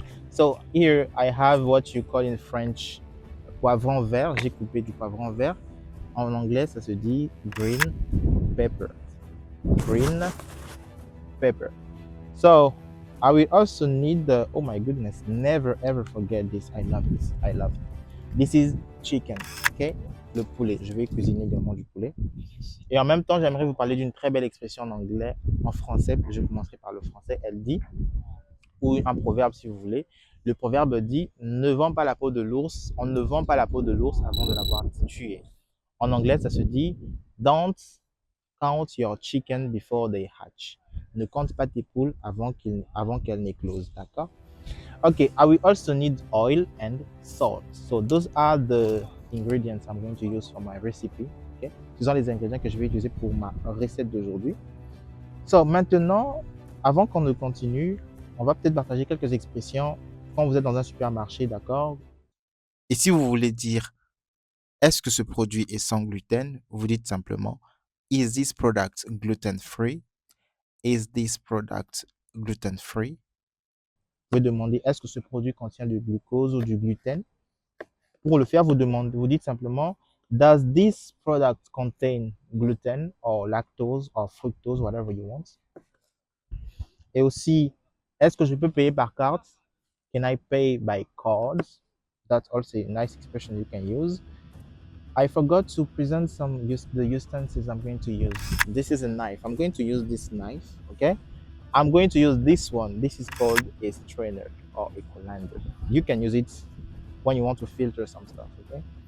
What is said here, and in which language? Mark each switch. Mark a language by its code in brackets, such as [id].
[en] So here I have what you call in French poivron vert. [fr] J'ai coupé du poivron vert. En anglais, ça se dit green pepper. [en] Green pepper. So I will also need the, oh my goodness, never ever forget this. I love this. I love it. This is chicken, okay? Le poulet. [fr] Je vais cuisiner également du poulet. Et en même temps, j'aimerais vous parler d'une très belle expression en anglais, en français. Je commencerai par le français. Elle dit, ou un proverbe si vous voulez. Le proverbe dit, ne vends pas la peau de l'ours. On ne vend pas la peau de l'ours avant de l'avoir tué. En anglais, ça se dit, [en] don't count your chicken before they hatch. [fr] Ne compte pas tes poules avant qu'elles n'éclosent. D'accord? [en] Okay, I will also need oil and salt. So those are the ingredients I'm going to use for my recipe. Okay? [fr] Ce sont les ingrédients que je vais utiliser pour ma recette d'aujourd'hui. So maintenant, avant qu'on ne continue, on va peut-être partager quelques expressions quand vous êtes dans un supermarché, d'accord? Et si vous voulez dire est-ce que ce produit est sans gluten, vous dites simplement [en] Is this product gluten free? Is this product gluten free? [fr] Vous pouvez demander est-ce que ce produit contient du glucose ou du gluten? Pour le faire, vous dites simplement [en] does this product contain gluten or lactose or fructose, whatever you want? [fr] Et aussi, est-ce que je peux payer par carte? [en] Can I pay by cards? That's also a nice expression you can use. I forgot to present the utensils I'm going to use. This is a knife. I'm going to use this knife, okay? I'm going to use this one. This is called a strainer or a colander. You can use it when you want to filter some stuff, okay?